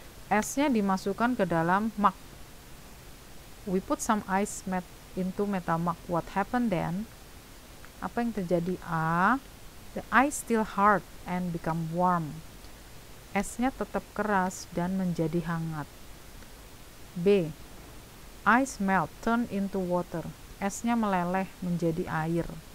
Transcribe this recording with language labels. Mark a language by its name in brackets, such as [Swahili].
[Indonesian] Esnya dimasukkan ke dalam mug. [English] We put some ice into metal mug. What happened then? [Indonesian] Apa yang terjadi? [English] A. The ice still hard and become warm. [Indonesian] Esnya tetap keras dan menjadi hangat. B. [English] Ice melt turn into water. [Indonesian] Esnya meleleh menjadi air.